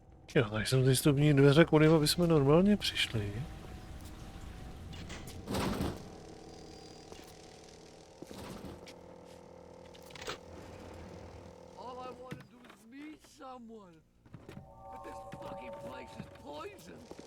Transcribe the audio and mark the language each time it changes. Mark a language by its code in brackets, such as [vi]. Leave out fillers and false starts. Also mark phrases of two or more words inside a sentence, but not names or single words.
[cs] Jo, takže jsou ty stupní dveře, kudy bychom normálně přišli. [en] All I want to do is meet someone. But this fucking place is poison.